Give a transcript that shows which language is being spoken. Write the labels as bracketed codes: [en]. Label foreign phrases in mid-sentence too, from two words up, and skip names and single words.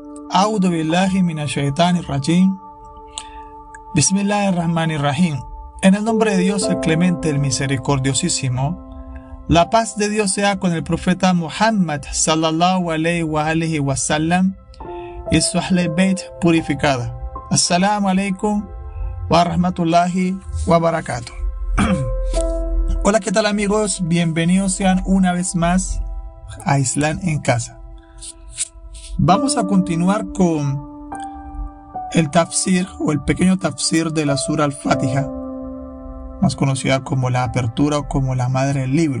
[ar] أعوذ بالله من الشيطان الرجيم. بسم الله الرحمن الرحيم. [es] En el nombre de Dios, el clemente, el misericordiosísimo. La paz de Dios sea con el profeta Muhammad [ar] صلى الله عليه وسلم [es] y su [ar] أهل بيت [es] purificada. [ar] السلام عليكم ورحمة الله وبركاته. [es] Hola, ¿qué tal amigos? Bienvenidos sean una vez más a Islam en Casa. Vamos a continuar con el tafsir o el pequeño tafsir de la Sura Al-Fatiha, más conocida como la apertura o como la madre del libro.